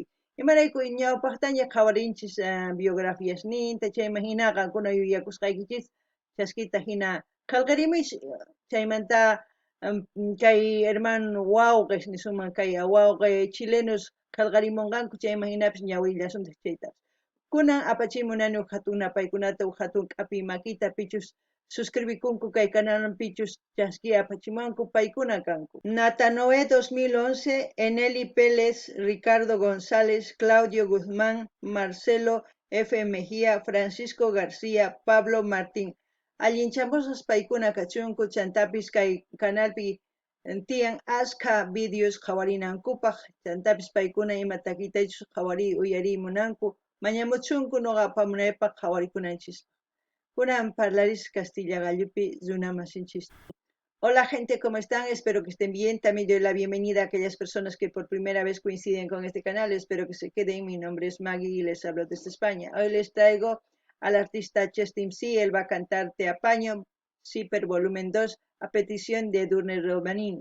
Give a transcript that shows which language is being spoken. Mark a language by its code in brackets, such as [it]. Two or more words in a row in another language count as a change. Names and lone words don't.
[qu] Imarayku ñawpaqtaña qhawarinchis biografías ninta chayman hina qankuna yuyakusqaykichis chaskita hina qillqarimush chaymanta kay hermano wawqish nisunman kay wawqi chilenos qillqarimunqanku chayman hinapis ñawirillasunta chayta. Kunan apachimunani hatun napaykunata hatun k'api makita pichus suscribikunku kay canalman pichus chaski apachimanku paykuna kanku. Natanoe 2011, Eneli Pérez, Ricardo González, Claudio Guzmán, Marcelo F. Mejía, Francisco García, Pablo Martín. Allinchamusas paykuna kachunku chantapis kay canalpi tiyan aska videos qhawarinankupaq chantapis paykuna ima takitaychus qhawari uyarimunanku mañamuchunku noqa apamunaypaq qhawarikunanchis. Kunan parlaris Castilla gallupi runamasinchis. [es] Hola gente, ¿cómo están? Espero que estén bien. También doy la bienvenida a aquellas personas que por primera vez coinciden con este canal. Espero que se queden. Mi nombre es Maggie y les hablo desde España. Hoy les traigo al artista Chestim C. Él va a cantar Te Apaño, Super Volumen 2, a petición de Edurne Romanini.